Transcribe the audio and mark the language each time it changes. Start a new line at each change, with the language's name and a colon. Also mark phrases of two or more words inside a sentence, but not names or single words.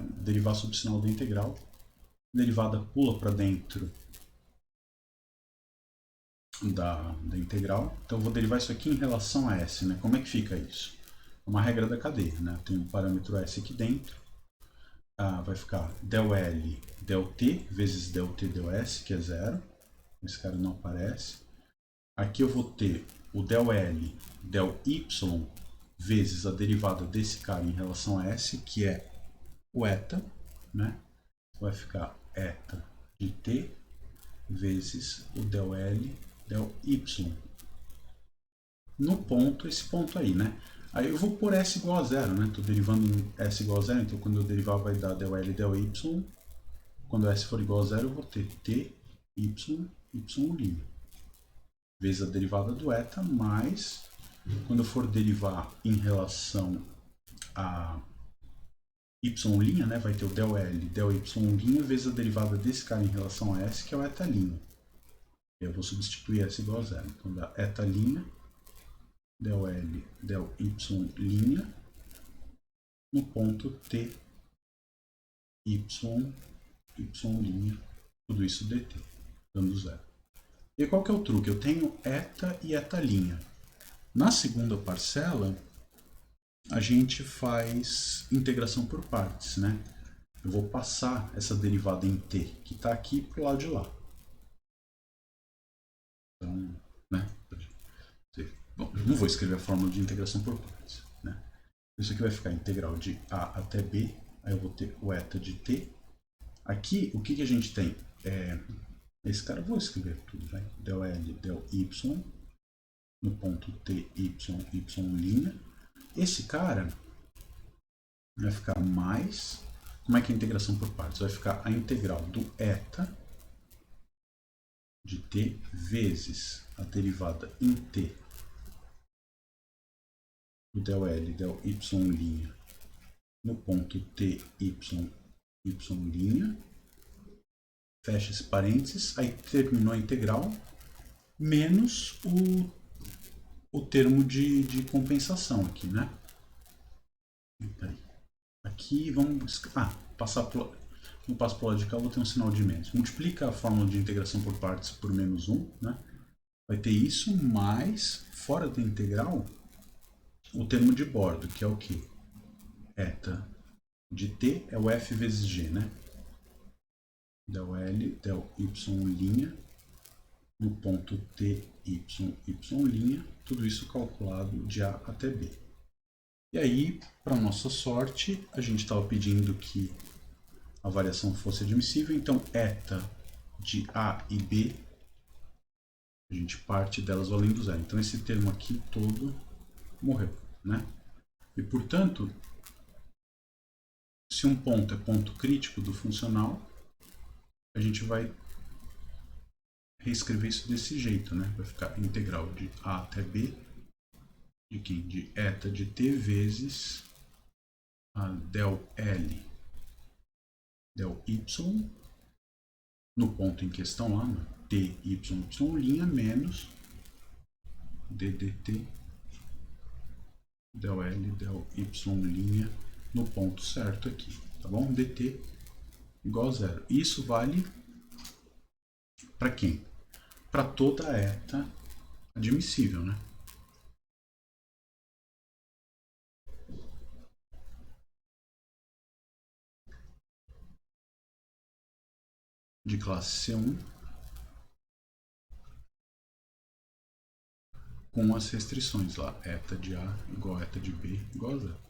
Portuguese: Derivar sob sinal da integral, a derivada pula para dentro da integral, então eu vou derivar isso aqui em relação a S, né? Como é que fica isso? É uma regra da cadeia, né? Eu tenho um parâmetro S aqui dentro, vai ficar del L, del T, vezes del T, del S, que é zero, esse cara não aparece. Aqui eu vou ter o del L, del Y, vezes a derivada desse cara em relação a S, que é o eta, né? Vai ficar eta de T vezes o del L, del Y. No ponto, esse ponto aí, né? Aí eu vou por S igual a zero, né? Estou derivando em S igual a zero, então quando eu derivar vai dar del L, del Y. Quando S for igual a zero, eu vou ter T y, y', vezes a derivada do eta, mais, quando eu for derivar em relação a y', né, vai ter o del L, del y', vezes a derivada desse cara em relação a S, que é o eta'. Eu vou substituir S igual a zero. Então dá eta', del L, del y', no ponto T, y', tudo isso dt, dando zero. E qual que é o truque? Eu tenho eta e eta'. Na segunda parcela, a gente faz integração por partes, né? Eu vou passar essa derivada em t, que está aqui, para o lado de lá. Então, né? Bom, não vou escrever a fórmula de integração por partes, né? Isso aqui vai ficar integral de a até b, aí eu vou ter o eta de t. Aqui, o que a gente tem? Esse cara, eu vou escrever tudo, vai. Del L, del y, no ponto t, y'. Esse cara vai ficar mais... Como é que é a integração por partes? Vai ficar a integral do eta de t vezes a derivada em t do del L, del y', no ponto t, y'. Fecha esse parênteses, aí terminou a integral, menos o termo de compensação aqui, né? Aqui vamos... no passo para o lado de cá eu vou ter um sinal de menos. Multiplica a fórmula de integração por partes por menos 1, né? Vai ter isso mais, fora da integral, o termo de bordo, que é o quê? Eta de t é o f vezes g, né? Del L, del y', no ponto t, y', tudo isso calculado de A até B. E aí, para nossa sorte, a gente estava pedindo que a variação fosse admissível, então eta de A e B, a gente parte delas valendo zero. Então esse termo aqui todo morreu, né? E portanto, se um ponto é ponto crítico do funcional, a gente vai reescrever isso desse jeito, né? Vai ficar integral de A até B, de quem? De eta de t vezes a del L, del y, no ponto em questão lá, t, y', menos d dt del L, del y', no ponto certo aqui, tá bom? dt igual a zero. Isso vale para quem? Para toda eta admissível, né? De classe C1 com as restrições lá, eta de A igual a eta de B igual a zero.